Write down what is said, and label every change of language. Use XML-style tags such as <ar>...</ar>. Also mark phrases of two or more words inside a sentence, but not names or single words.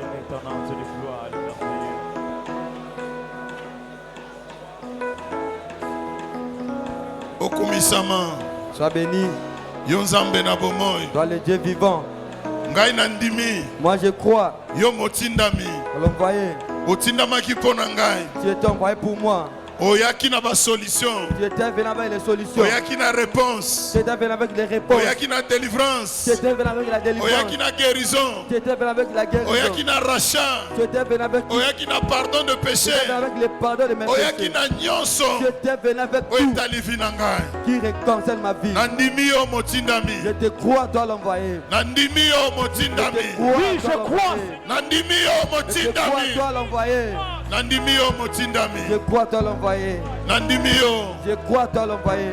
<fr>Sois béni. Toi le Dieu vivant. Moi je crois. À l'envoyer. Tu étais envoyé pour moi.</fr> <ln>Oyaki na ba solution.</ln> <fr>Tu étais venu avec les solutions.</fr> <ln>Oyaki na réponse.</ln> <fr>Tu étais venu avec les réponses.</fr> <ln>Oyaki na délivrance.</ln> <fr>Tu étais venu avec la délivrance.</fr> <ln>Oyaki na guérison.</ln> <fr>Tu étais venu avec la guérison.</fr> <ln>Oyaki na rachat.</ln> <fr>Tu étais venu avec.</fr> <ln>Oyaki na</ln> <fr>pardon de péché. Tu étais venu avec le pardon de mes péchés.</fr> <ln>Oyaki na nyonso.</ln> <fr>Tu étais venu avec tout. Qui réconcilie ma vie.</fr> <ln>Nandimi o motindami.</ln> <fr>Je te crois, toi l'envoyer.</fr> <ln>Nandimi o motindami.</ln> <fr>Oui, je crois.</fr> <ln>Nandimi o motindami.</ln> <fr>Je te crois, toi l'envoyer. Je crois toi l'envoyer. Je crois toi l'envoyer.</fr>